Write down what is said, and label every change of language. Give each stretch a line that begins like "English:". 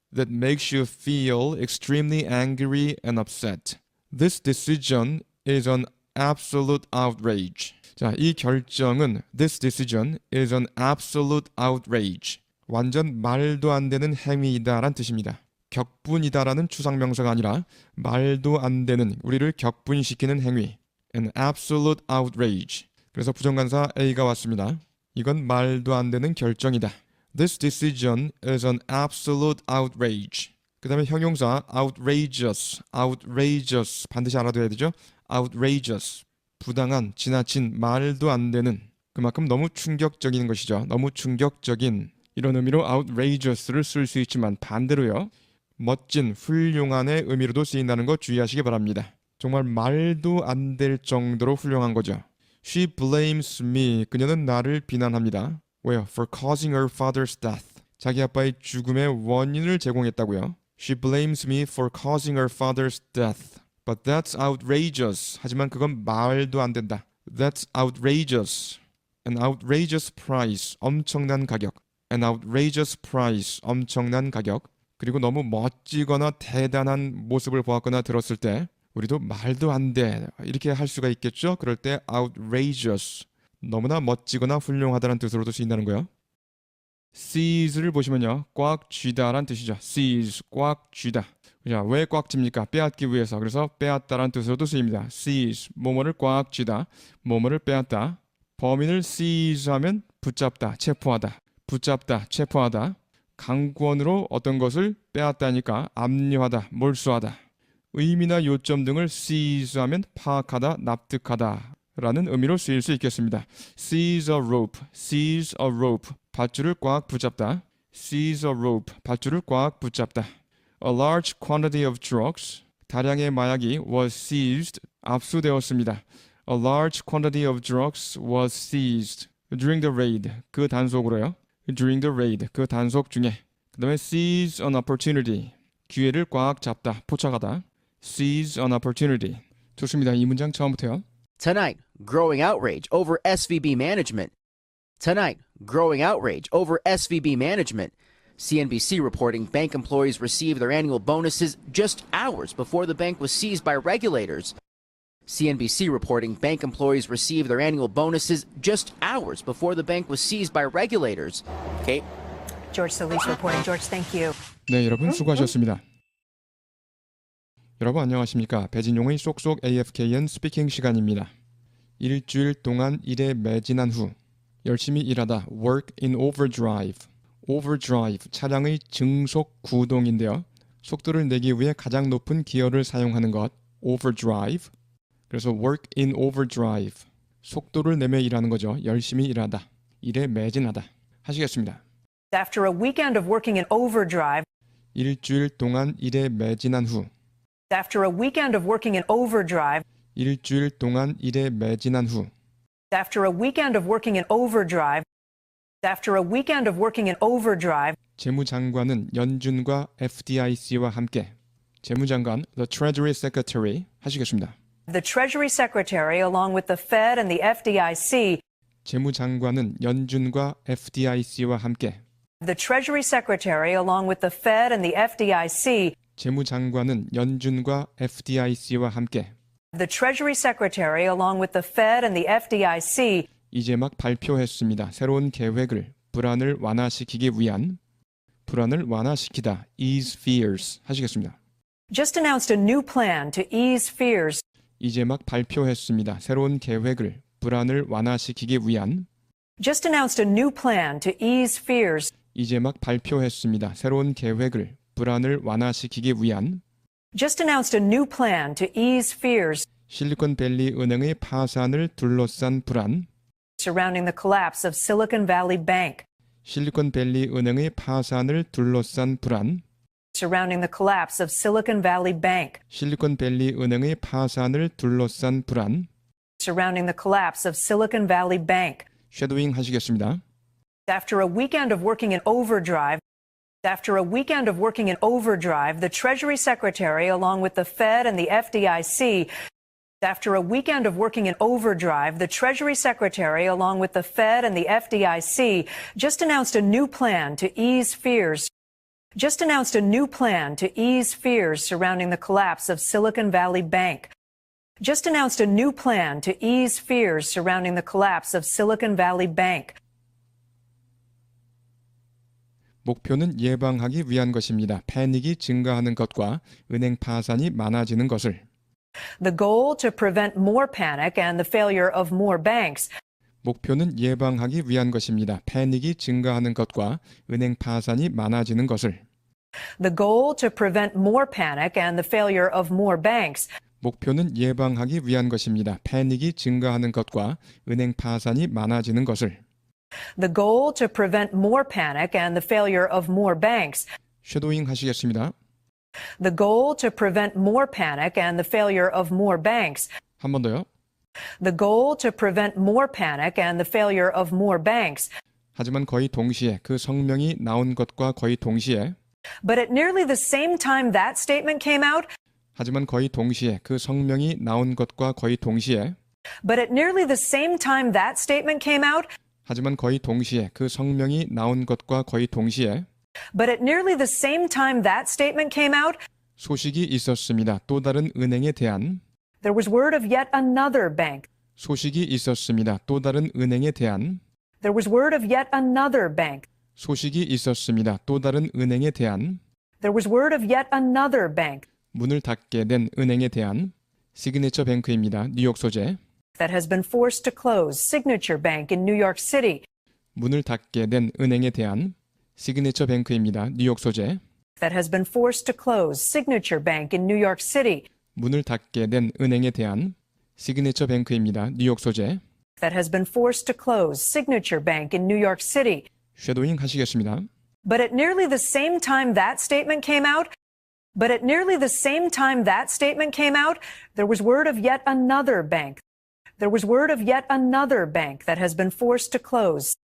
English: That makes you feel extremely angry and upset. This decision is an absolute outrage.
Korean: 자, 이 결정은
English: this decision is an absolute outrage.
Korean: 완전 말도 안 되는 행위이다란 뜻입니다. 격분이다라는 추상명사가 아니라 말도 안 되는, 우리를 격분시키는 행위.
English: An absolute outrage.
Korean: 그래서 부정관사 A가 왔습니다. 이건 말도 안 되는 결정이다.
English: This decision is an absolute outrage.
Korean: 그 다음에 형용사 outrageous, outrageous 반드시 알아둬야 되죠. outrageous, 부당한, 지나친, 말도 안 되는, 그만큼 너무 충격적인 것이죠. 너무 충격적인, 이런 의미로 outrageous를 쓸 수 있지만 반대로요. 멋진, 훌륭한의 의미로도 쓰인다는 거 주의하시기 바랍니다. 정말 말도 안 될 정도로 훌륭한 거죠.
English: She blames me.
Korean: 그녀는 나를 비난합니다. 왜요?
English: For causing her father's death.
Korean: 자기 아빠의 죽음의 원인을 제공했다고요.
English: She blames me for causing her father's death. But that's outrageous.
Korean: 하지만 그건 말도 안 된다.
English: That's outrageous. An outrageous price.
Korean: 엄청난 가격.
English: An outrageous price.
Korean: 엄청난 가격. 그리고 너무 멋지거나 대단한 모습을 보았거나 들었을 때 우리도 말도 안 돼. 이렇게 할 수가 있겠죠? 그럴 때 outrageous. 너무나 멋지거나 훌륭하다는 뜻으로도 쓰인다는 거예요. seize를 보시면요. 꽉 쥐다란 뜻이죠. seize, 꽉 쥐다. 왜 꽉 쥡니까? 빼앗기 위해서. 그래서 빼앗다란 뜻으로도 쓰입니다. seize, 뭐뭐를 꽉 쥐다, 뭐뭐를 빼앗다. 범인을 seize하면 붙잡다, 체포하다. 붙잡다, 체포하다. 강권으로 어떤 것을 빼앗다니까 압류하다, 몰수하다. 의미나 요점 등을 seize하면 파악하다, 납득하다 라는 의미로 쓰일 수 있겠습니다.
English: seize a rope, seize a rope,
Korean: 밧줄을 꽉 붙잡다.
English: seize a rope,
Korean: 밧줄을 꽉 붙잡다.
English: A large quantity of drugs,
Korean: 다량의 마약이
English: was seized,
Korean: 압수되었습니다.
English: A large quantity of drugs was seized during the raid,
Korean: 그 단속으로요.
English: During the raid,
Korean: 그 단속 중에. 그 다음에
English: seize an opportunity,
Korean: 기회를 꽉 잡다, 포착하다.
English: Seize an opportunity.
Korean: 좋습니다. 이 문장 처음부터요.
English: Tonight, growing outrage over SVB management. Tonight, growing outrage over SVB management. CNBC reporting bank employees received their annual bonuses just hours before the bank was seized by regulators. CNBC reporting bank employees received their annual bonuses just hours before the bank was seized by regulators. Kate? George Solis reporting. George, thank you.
Korean: 네, 여러분 수고하셨습니다. 여러분 안녕하십니까? 배진용의 쏙쏙 AFKN 스피킹 시간입니다. 일주일 동안 일에 매진한 후 열심히 일하다
English: work in overdrive.
Korean: overdrive, 차량의 증속 구동인데요. 속도를 내기 위해 가장 높은 기어를 사용하는 것, overdrive. 그래서
English: work in overdrive,
Korean: 속도를 내며 일하는 거죠. 열심히 일하다, 일에 매진하다. 하시겠습니다.
English: After a weekend of working in overdrive,
Korean: 일주일 동안 일에 매진한 후
English: after a weekend of working in overdrive,
Korean: 일주일 동안 일에 매진한 후
English: after a weekend of working in overdrive, after a weekend of working in overdrive,
Korean: 재무장관은 연준과 FDIC와 함께 재무장관,
English: the Treasury Secretary
Korean: 하시겠습니다.
English: the Treasury Secretary, along with the Fed and the FDIC,
Korean: 재무장관은 연준과 FDIC와 함께
English: the Treasury Secretary, along with the Fed and the FDIC,
Korean: 재무장관은 연준과 FDIC와 함께
English: the Treasury Secretary, along with the Fed and the FDIC,
Korean: 이제 막 발표했습니다. 새로운 계획을 불안을 완화시키기 위한 불안을 완화시키다
English: ease fears
Korean: 하시겠습니다.
English: just announced a new plan to ease fears,
Korean: 이제 막 발표했습니다. 새로운 계획을 불안을 완화시키기 위한
English: just announced a new plan to ease fears,
Korean: 이제 막 발표했습니다. 새로운 계획을 불안을 완화시키기 위한
English: just announced a new plan to ease fears
Korean: 실리콘밸리 은행의 파산을 둘러싼 불안
English: surrounding the collapse of Silicon Valley Bank,
Korean: 실리콘밸리 은행의 파산을 둘러싼 불안
English: surrounding the collapse of Silicon Valley Bank,
Korean: 실리콘밸리 은행의 파산을 둘러싼 불안
English: surrounding the collapse of Silicon Valley Bank.
Korean: 쉐도잉 하시겠습니다.
English: After a weekend of working in overdrive, after a weekend of working in overdrive, the Treasury Secretary, along with the Fed and the FDIC, after a weekend of working in overdrive, the Treasury Secretary, along with the Fed and the FDIC, just announced a new plan to ease fears. Just announced a new plan to ease fears surrounding the collapse of Silicon Valley Bank. Just announced a new plan to ease fears surrounding the collapse of Silicon Valley Bank.
Korean: 목표는 예방하기 위한 것입니다. 패닉이 증가하는 것과 은행 파산이 많아지는 것을.
English: The goal to prevent more panic and the failure of more banks.
Korean: 목표는 예방하기 위한 것입니다. 패닉이 증가하는 것과 은행 파산이 많아지는 것을.
English: The goal to prevent more panic and the failure of more banks.
Korean: 목표는 예방하기 위한 것입니다. 패닉이 증가하는 것과 은행 파산이 많아지는 것을.
English: The goal to prevent more panic and the failure of more banks.
Korean: 쉐도잉 하시겠습니다.
English: The goal to prevent more panic and the failure of more banks.
Korean: 한 번 더요.
English: The goal to prevent more panic and the failure of more banks.
Korean: 하지만 거의 동시에 그 성명이 나온 것과 거의 동시에
English: But at nearly the same time that statement came out,
Korean: 하지만 거의 동시에 그 성명이 나온 것과 거의 동시에
English: but at nearly the same time that statement came out,
Korean: 하지만 거의 동시에 그 성명이 나온 것과 거의 동시에
English: but at nearly the same time that statement came out,
Korean: 소식이 있었습니다. 또 다른 은행에 대한
English: there was word of yet another bank.
Korean: 소식이 있었습니다. 또 다른 은행에 대한
English: There was word of yet another bank.
Korean: 소식이 있었습니다. 또 다른 은행에 대한
English: There was word of yet another bank
Korean: 문을 닫게 된 은행에 대한 시그니처 뱅크입니다. 뉴욕 소재.
English: that has been forced to close, Signature Bank in New York City.
Korean: 문을 닫게 된 은행에 대한 시그니처 뱅크입니다. 뉴욕 소재.
English: That has been forced to close, Signature Bank in New York City.
Korean: 문을 닫게 된 은행에 대한 시그니처 뱅크입니다. 뉴욕 소재.
English: That has been forced to close, Signature Bank in New York City.
Korean: 쉐도잉 하시겠습니다.
English: But at nearly the same time that statement came out, but at nearly the same time that statement came out, there was word of yet another bank. There was word of yet another bank that has been forced to close.